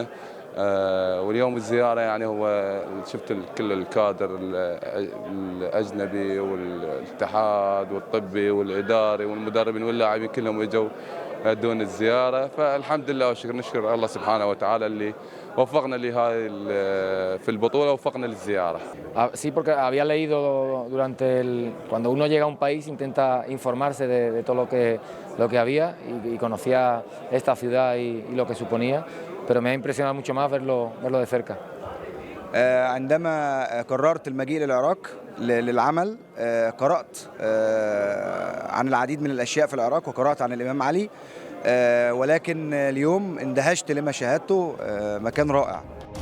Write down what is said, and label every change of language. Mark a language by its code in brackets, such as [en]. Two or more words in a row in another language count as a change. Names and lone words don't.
[ar] واليوم الزيارة يعني هو شفت كل الكادر الأجنبي والاتحاد والطبي والإداري والمدربين واللاعبين كلهم اجوا دون الزيارة. فالحمد لله والشكر، نشكر الله سبحانه وتعالى اللي وفقنا لهاي في البطولة، وفقنا للزيارة. [es] Sí, porque había leído cuando uno llega a un país intenta informarse de todo lo que había y conocía esta ciudad y lo que suponía, pero me ha impresionado mucho más verlo de cerca. [ar] عندما قررت المجيء للعراق للعمل قرأت عن العديد من الأشياء في العراق، وقرأت عن الإمام علي، ولكن اليوم اندهشت لما شاهدته. مكان رائع.